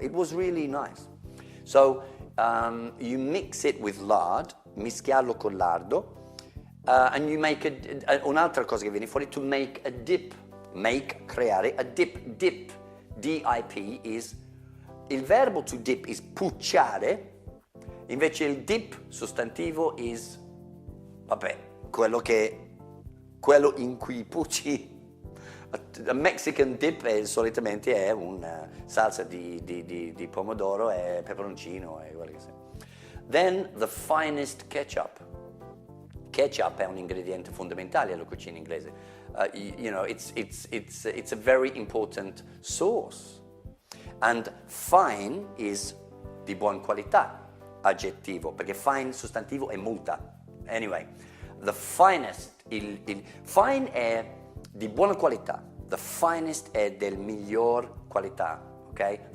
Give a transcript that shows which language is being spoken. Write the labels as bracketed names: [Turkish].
[English] It was really nice. So you mix it with lard, [Italian] mischiarlo con lardo, [English] and you make [Italian] un'altra cosa che viene fuori, [English] to make a dip, creare a dip, D-I-P is, il verbo to dip is pucciare, [Italian] invece il dip sostantivo [English] is, [Italian] quello in cui pucci. [English] A Mexican dip [Italian] solitamente è una salsa di pomodoro e peperoncino e quello che sia. [English] Then the finest ketchup. [Italian] Ketchup è un ingrediente fondamentale alla cucina inglese. [English] You know, it's a very important sauce. And fine is [Italian] di buona qualità. Aggettivo, perché fine sostantivo è multa. [English] Anyway, the finest, [Italian] il fine è di buona qualità, the finest è del miglior qualità, ok?